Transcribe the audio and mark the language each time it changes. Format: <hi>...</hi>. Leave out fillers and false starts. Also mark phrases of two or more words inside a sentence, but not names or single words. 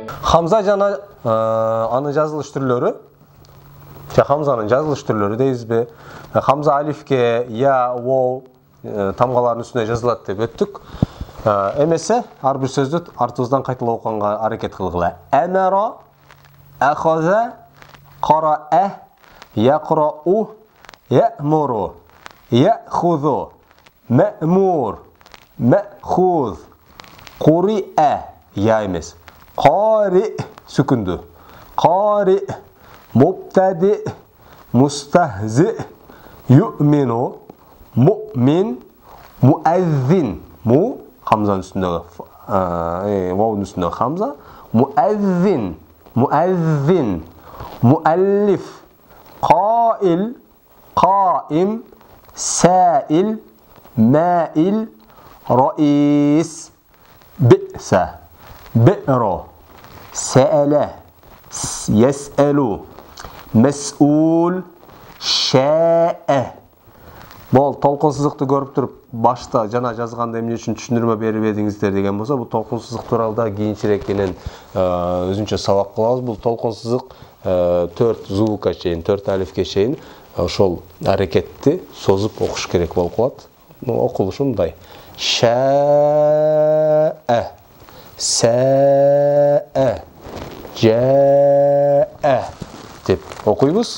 <ky>Хамза жана анын жазылыш түрлөрү. Хамзанын жазылыш түрлөрү дейбизби? Хамза алифке, я, воу тамгалардын үстүнө жазылат деп өттүк. Эмесе ар бир сөздү артыбыздан кайталап окуганга аракет кылгыла.</ky> <ar>أمر أخذ قرأ يقرأ يأمر يأخذ مأمور مأخوذ قرئ,</ar> <ky>я емес,</ky> <ar>قارئ سكون قارئ مبتدئ مستهزئ, ю'мину, مؤمن مؤذن مو,</ar> <kk>хамзаның үстіндегі, ваудың үстіндегі хамза,</kk> <ar>مؤذن مؤذن مؤلف قائل قائم سائل مائل رئيس بئس بئر سأل يسأل مسؤول شاء.</ar> <kk>Бұл толқын сызықты көріп тұрып,</kk> <ky>башта жана жазғанда эмне үчүн түшүндүрмө берип едиңиздер деген болсо, бул толкун сызык тууралуу да кийинчерээк менен өзүнчө сабак кылабыз. Бул толкун сызык 4 звукка чейин, 4 алифке чейин ошол аракетти созуп окуш керек болуп калат. Окулушу мындай: шаа, саа, жаа деп окуйбуз.</ky>